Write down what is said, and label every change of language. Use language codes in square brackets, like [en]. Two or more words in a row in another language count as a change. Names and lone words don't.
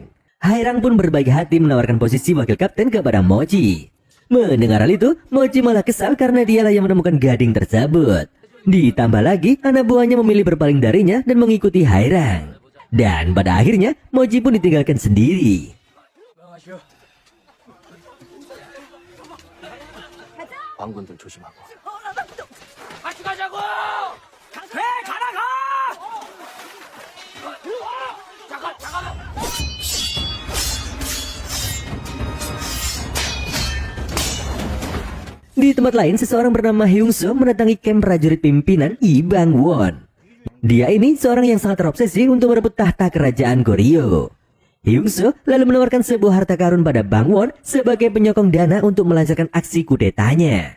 [id] Hairang pun berbaik hati menawarkan posisi wakil kapten kepada Mochi. Mendengar hal itu, Mochi malah kesal karena dialah yang menemukan gading tersebut. Ditambah lagi, anak buahnya memilih berpaling darinya dan mengikuti Hairang. Dan pada akhirnya, Mochi pun ditinggalkan sendiri. [ko] 왕군들 조심하고. 같이 가자고! 왜 가라 가! 잠깐만. [id] Di tempat lain, seseorang bernama Hyungso mendatangi kamp prajurit pimpinan Lee Bang-won. Dia ini seorang yang sangat terobsesi untuk merebut tahta kerajaan Goryeo. Hyungso lalu menawarkan sebuah harta karun pada Bang-won sebagai penyokong dana untuk melancarkan aksi kudetanya.